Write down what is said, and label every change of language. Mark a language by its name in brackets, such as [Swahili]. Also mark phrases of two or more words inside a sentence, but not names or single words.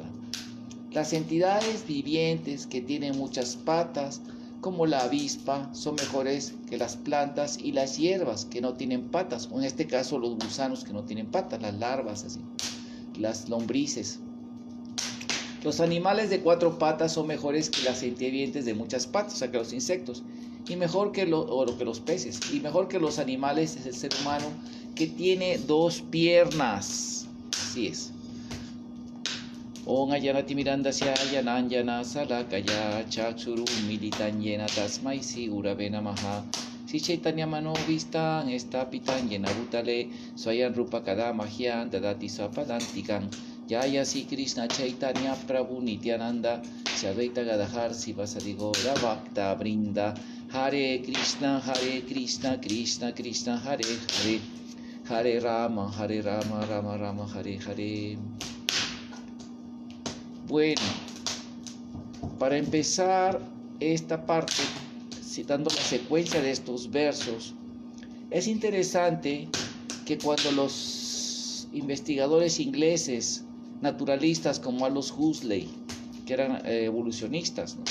[Spanish] Las entidades vivientes que tienen muchas patas, como la avispa, son mejores que las plantas y las hierbas que no tienen patas, o en este caso los gusanos que no tienen patas, las larvas, así, las lombrices. Los animales de 4 patas son mejores que las entidades vivientes de muchas patas, o sea, que los insectos, y mejor que los peces, y mejor que los animales es el ser humano, que tiene 2 piernas. Así es. [Sanskrit] Om Ayanati Mirandasya Yananjana Salakaya Chakshuru Militan Yena Tasmai Sigurave Namaha. Si Chaitanya Manovistan Estapitan Yena Bhutale Swayan Rupa Kadamahyan Dadati Swapadantikan Yaya Si Krishna Chaitanya Prabhu Nityananda Shadvaita Gadahar Sivasadi Gora Bhakta Brinda. Hare Krishna Krishna Krishna Hare Hare Hare Rama Rama Rama Hare Hare. [Spanish] Bueno, para empezar esta parte, citando la secuencia de estos versos, es interesante que cuando los investigadores ingleses naturalistas como Aldous Huxley, que eran evolucionistas, ¿no?